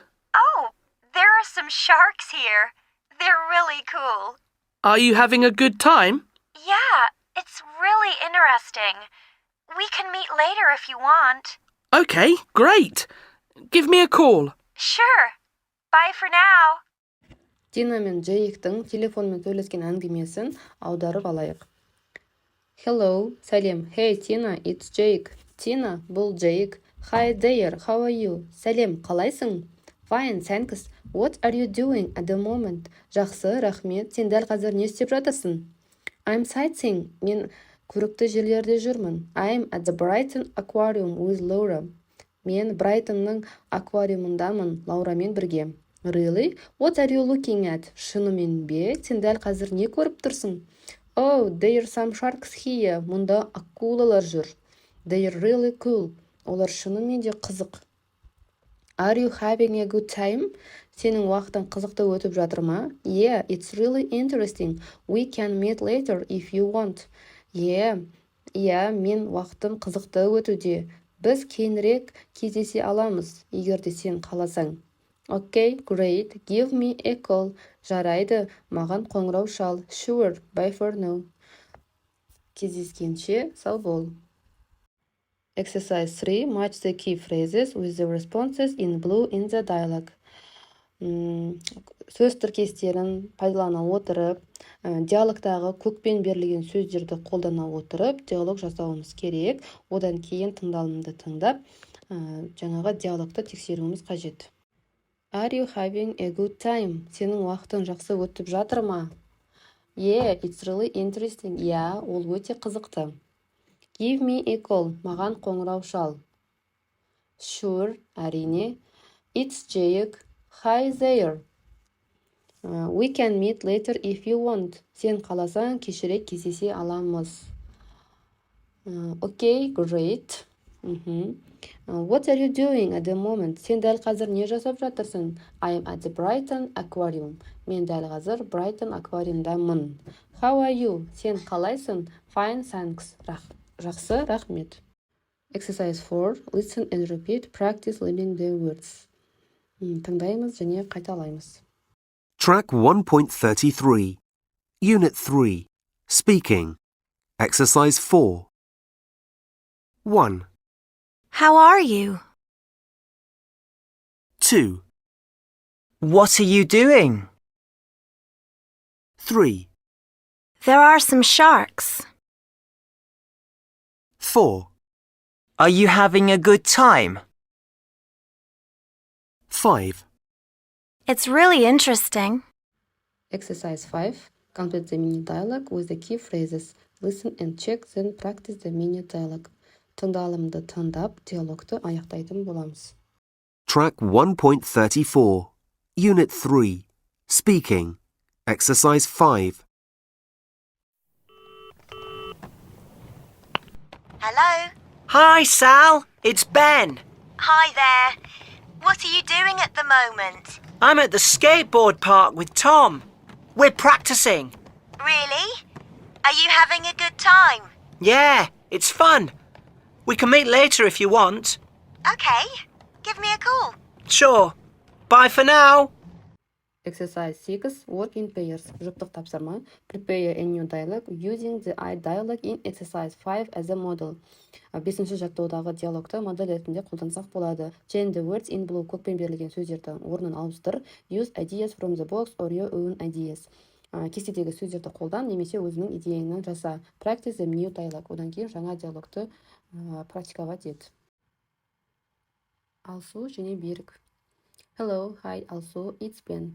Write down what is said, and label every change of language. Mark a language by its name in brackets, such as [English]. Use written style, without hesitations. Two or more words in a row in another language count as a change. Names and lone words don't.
[English] Oh, there are some sharks here. They're really cool. Are you having a good time? Yeah, it's really interesting. We can meet later if you want. Okay, great. Give me a call. Sure. Bye for now. [Kazakh] Тина мен Джейктің телефонмен сөйлескен әңгімесін аударып алайық. Hello, сәлем. [English] Hey, Tina, it's Jake. Tina, бұл Jake. Hi there, how are you? [Kazakh] Сәлем, қалайсың? [English] Fine, thanks. What are you doing at the moment? [Kazakh] Жақсы, рахмет. Сен дәл қазір не істеп жатырсың? [English] I'm sightseeing. [Kazakh] Мен көрікті жерлерде жүрмін. [English] I'm at the Brighton Aquarium with Laura. [Kazakh] Мен Брайтонның аквариумындамын, Лаурамен бірге. [English] Really? What are you looking at? [Kazakh] Шынымен бе? Сен дәл қазір не көріп тұрсың? [English] Oh, there are some sharks here. [Kazakh] Мұнда акулалар жүр. [English] They're really cool. [Kazakh] Олар шынымен де қызық. [English] Are you having a good time? [Kazakh] Сенің уақытың қызықты өтіп жатыр ма? [English] Yeah, it's really interesting. We can meet later if you want. Yeah, [Kazakh] мен уақытым қызықты өтуде. Біз кейінірек кездесе аламыз, егер де сен қаласаң. [English] Okay, great. Give me a call. [Kazakh] Жарайды, маған қоңырау шал. [English] Sure, bye for now. [Kazakh] Кездескенше сау бол. [English] Exercise 3. Match the key phrases with the responses in blue in the dialogue. [Kazakh] Сөз тіркестерін пайдалана отырып, диалогтағы көкпен берілген сөздерді қолдана отырып, диалог жасауымыз керек. Одан кейін тыңдалымды тыңдап, жаңағы диалогты тексеруіміз қажет. [English] Are you having a good time? [Kazakh] Сенің уақытың жақсы өтіп жатыр ма? [English] Yeah, it's really interesting. Yeah, [Kazakh] ол өте қызықты. [English] Give me a call. [Kazakh] Маған қоңырау шал. Sure, әрине. [English] It's Jake. Hi there. We can meet later if you want. [Kazakh] Сен қаласаң, кешірек кездесе аламыз. [English] Okay, great. What are you doing at the moment? [Kazakh] Сен дәл қазір не жасап жатырсың? [English] I'm at the Brighton Aquarium. [Kazakh] Мен дәл қазір Brighton аквариумдамын. [English] How are you? [Kazakh] Сен қалайсың? [English] Fine, thanks. [Kazakh] Жақсы, рахмет. [English] Exercise 4. Listen and repeat. Practice learning the words. [Kazakh] Тыңдаймыз және қайталаймыз. [English] Track 1.33, Unit 3, Speaking, Exercise 4. 1, How are you? 2, What are you doing? 3, There are some sharks. 4, Are you having a good time? 5. It's really interesting. Exercise 5. Complete the mini dialogue with the key phrases. Listen and check, then practice the mini dialogue. [Kazakh] Тыңдалымды тыңдап, диалогты аяқтайтын боламыз. [English] Track 1.34, Unit 3, Speaking, Exercise 5. Hello? Hi, Sal. It's Ben. Hi there. What are you doing at the moment? I'm at the skateboard park with Tom. We're practicing. Really? Are you having a good time? Yeah, it's fun. We can meet later if you want. Okay, give me a call. Sure. Bye for now. Exercise 6. Work in pairs. [Kazakh] Жұптық тапсырма. [English] Prepare a new dialogue using the I dialogue in exercise 5 as a model. [Kazakh] Бесінші жаттығудағы диалогты модель ретінде қолдансақ болады. [English] Change the words in blue. [Kazakh] Көкпен берілген сөздердің орнын ауыстыр. [English] Use ideas from the box or your own ideas. [Kazakh] Кестедегі сөздерді қолдан немесе өзінің идеяңнан жаса. [English] Practice the new dialogue. [Kazakh] Одан кейін жаңа диалогты практиковать ет. Алсу және Берік. [English] Hello, hi Alsu, it's Ben.